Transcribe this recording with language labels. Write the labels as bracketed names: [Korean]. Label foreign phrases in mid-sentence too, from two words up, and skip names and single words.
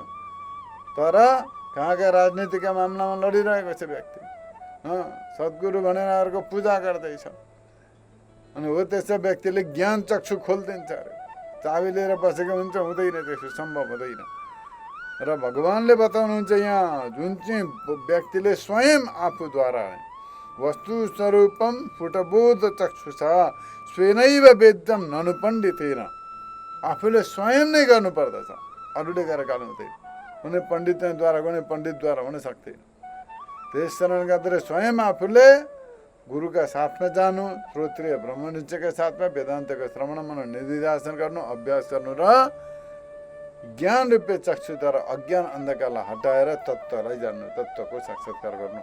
[Nepali] तर कहाँका राजनीतिका मामलामा लडिरहेको छ व्यक्ति, सद्गुरु भनेर अर्को पूजा गर्दैछ। अनि हो त्यस्तो व्यक्तिले ज्ञान चक्षु खोलिदिन्छ अरे, चाबी लिएर बसेको हुन्छ, हुँदैन, त्यसो सम्भव हुँदैन। र भगवानले बताउनुहुन्छ यहाँ, जुन चाहिँ व्यक्तिले स्वयं आफूद्वारा [Sanskrit] वस्तु स्वरूपम फुटबोध चक्षुषा स्वेनैव वेद्यम ननुपण्डितेन, [Nepali] आफूले स्वयं नै गर्नुपर्दछ, अरूले गरेर गर्नु हुँदैन। कुनै पण्डितद्वारा, कुनै पण्डितद्वारा हुन सक्दैन। त्यस कारणले गर्दा स्वयं आफूले गुरुका साथमा जानु, श्रोत्रिय ब्रह्मनिष्ठका साथमा वेदान्तको श्रवण मनन निधिध्यासन गर्नु, अभ्यास गर्नु र ज्ञान रूपी चक्षुद्वारा अज्ञान अन्धकारलाई हटाएर तत्त्वलाई जान्नु, तत्त्वको साक्षात्कार गर्नु।